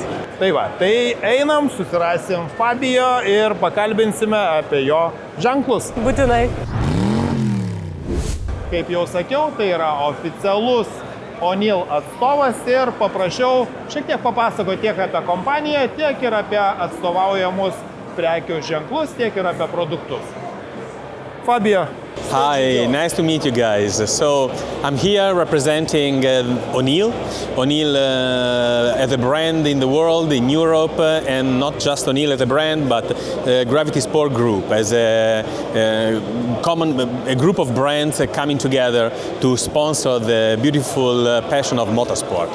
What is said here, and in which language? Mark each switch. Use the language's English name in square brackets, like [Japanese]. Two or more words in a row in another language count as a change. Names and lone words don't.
[Lithuanian] Tai va, tai einam, susirasim Fabio ir pakalbinsime apie jo ženklus. Būtinai. Kaip jau sakiau, tai yra oficialus O'Neill atstovas ir paprašiau šiek tiek papasakoti tiek apie kompaniją, tiek ir apie atstovaujamus prekių ženklus, tiek ir apie produktus. Fabio. [English] Hi, nice to meet you guys. So I'm here representing O'Neill. O'Neill as a brand in the world, in Europe, and not just O'Neill as a brand, but Gravity Sport Group as a group of brands coming together to sponsor the beautiful passion of motorsport.